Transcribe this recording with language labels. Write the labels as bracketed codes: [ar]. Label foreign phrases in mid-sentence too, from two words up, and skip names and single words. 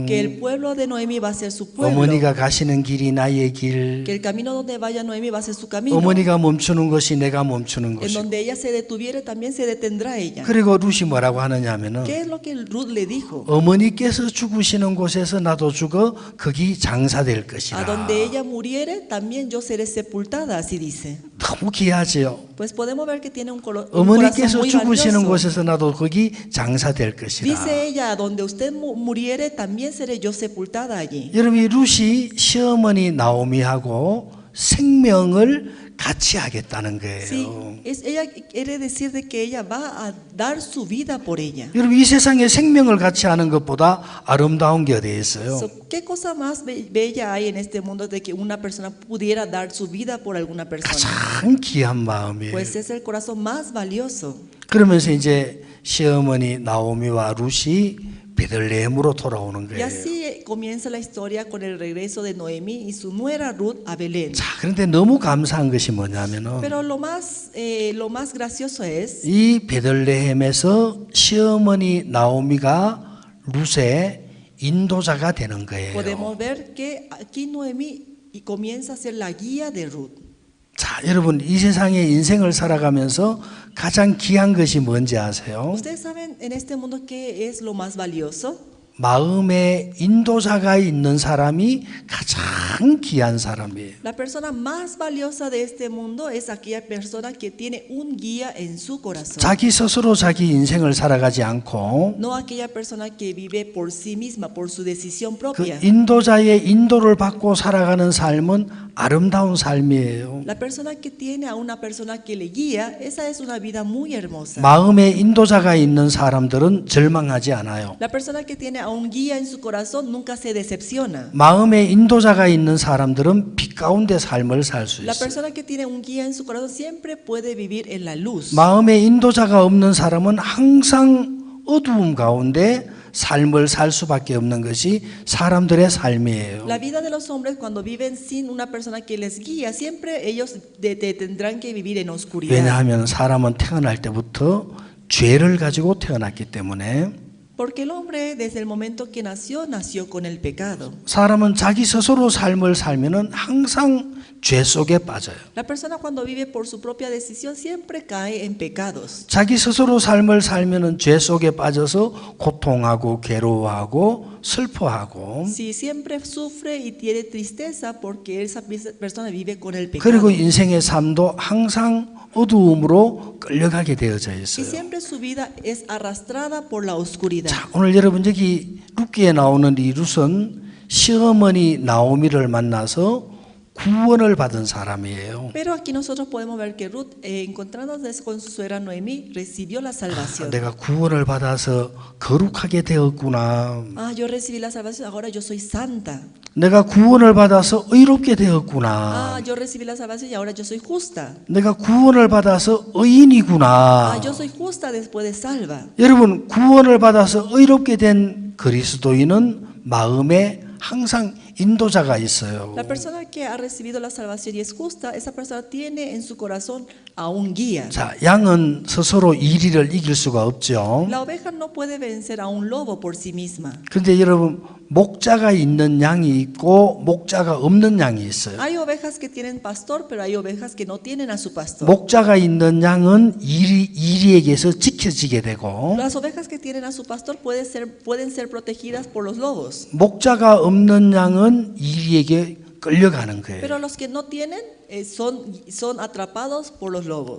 [es] que el pueblo de Noemí va a ser su pueblo, [ko] 어머니가 가시는 길이 나의 길, [es] que el camino donde vaya Noemí va a ser su camino. [ko] 어머니가 멈추는 것이 내가 멈추는 [es] En [ko] 것이고. [es] donde ella se detuviere, también se detendrá ella. [ko] 그리고 룻이 뭐라고 하느냐 하면은 [es] ¿Qué es lo que Ruth le dijo? [ko] 어머니께서 죽으시는 곳에서 나도 죽어 거기 장사될 [es] A [ko] 것이라. [es] donde ella muriere, también yo seré sepultada, así dice. [ko] 너무 귀하지요. [es] Pues podemos ver que tiene un corazón [ko] 어머니께서 [es] muy [ko] 죽으시는 [es] valioso. [ko] 곳에서 나도 거기 장사될 것이라. [es] Dice ella, a donde usted muriere, también seré yo sepultada allí. [ko] 여러분 이 룻이 시어머니 나오미하고 생명을 같이 하겠다는 [es] Sí, [ko] 거예요. [es] ella quiere decir de que ella va a dar su vida por ella. [ko] 여러분 이 세상에 생명을 같이 하는 것보다 아름다운 게 어디에 있어요? [es] So, ¿qué cosa más bella hay en este mundo de que una persona pudiera dar su vida por alguna persona? [ko] 가장 귀한 마음이에요. [es] Pues es el corazón más valioso. [ko] 그러면서 이제 시어머니 나오미와 룻이 베들레헴으로 돌아오는 [es] Y [ko] 거예요. [es] así comienza la historia con el regreso de Noemí y su nuera Ruth a Belén. [ko] 자, 그런데 너무 감사한 것이 뭐냐면은 [es] Pero lo más gracioso es [ko] 이 베들레헴에서 시어머니 나오미가 룻의 인도자가 되는 거예요. [es] podemos ver que aquí Noemí comienza a ser la guía de Ruth. [ko] 자, 여러분 이 세상에 인생을 살아가면서 가장 귀한 것이 뭔지 아세요? [es] ¿Ustedes saben en este mundo qué es lo más valioso? [ko] 마음에 인도자가 있는 사람이 가장 귀한 사람이에요. [es] La persona más valiosa de este mundo es aquella persona que tiene un guía en su corazón. [ko] 자기 스스로 자기 인생을 살아가지 않고 [es] No aquella persona que vive por sí misma, por su decisión [ko] 그 [es] propia. [ko] 인도자의 인도를 받고 살아가는 삶은 아름다운 삶이에요. [es] La persona que tiene a una persona que le guía, esa es una vida muy hermosa. [ko] 마음에 인도자가 있는 사람들은 절망하지 않아요. [es] La persona que tiene a a un guía en su corazón nunca se decepciona. [ko] 마음에 인도자가 있는 사람들은 빛 가운데 삶을 살 수 [es] La [ko] 있어요. [es] persona que tiene un guía en su corazón siempre puede vivir en la luz. [ko] 마음에 인도자가 없는 사람은 항상 어두움 가운데 삶을 살 수밖에 없는 것이 사람들의 삶이에요. [es] La vida de los hombres cuando viven sin una persona que les guía, siempre ellos tendrán que vivir en oscuridad. [ko] 왜냐하면 사람은 태어날 때부터 죄를 가지고 태어났기 때문에 [es] Porque el hombre desde el momento que nació con el pecado. [ko] 사람은 자기 스스로 삶을 살면은 항상 죄 속에 빠져요. [es] La persona cuando vive por su propia decisión siempre cae en pecados. [ko] 자기 스스로 삶을 살면은 죄 속에 빠져서 고통하고 괴로워하고 슬퍼하고 [es] Si siempre sufre y tiene tristeza porque esa persona vive con el pecado. [ko] 그리고 인생의 삶도 항상 어두움으로 끌려가게 되어져 [es] Y [ko] 있어요. [es] siempre su vida es arrastrada por la oscuridad. [ko] 자, 오늘 여러분 여기 룻기에 나오는 이 룻은 시어머니 나오미를 만나서 구원을 받은 사람이에요. [es] Pero aquí nosotros podemos ver que Ruth, encontrándose con su suegra Noemí, recibió la salvación. [ko] 내가 구원을 받아서 거룩하게 되었구나. [es] Ah, yo recibí la salvación, ahora yo soy santa. [ko] 내가 구원을 받아서 의롭게 되었구나. [es] Ah, yo recibí la salvación y ahora yo soy justa. [ko] 내가 구원을 받아서 의인이구나. [es] Ah, yo soy justa después de salva. [ko] 여러분, 구원을 받아서 의롭게 된 그리스도인은 마음에 항상 인도자가 있어요. [es] La persona que ha recibido la salvación y es justa, esa persona tiene en su corazón a un guía. [ko] 자, 양은 스스로 이리를 이길 수가 없죠. [es] La oveja no puede vencer a un lobo por sí misma. [ko] 그런데 여러분, 목자가 있는 양이 있고 목자가 없는 양이 있어요. [es] Hay ovejas que tienen pastor, pero hay ovejas que no tienen a su pastor. [ko] 목자가 있는 양은 이리에게서 지켜지게 되고 [es] Las ovejas que tienen a su pastor pueden ser protegidas por los lobos. [ko] 목자가 없는 양은 이리에게 끌려가는 거예요. [es] Pero los que no tienen son atrapados por los lobos.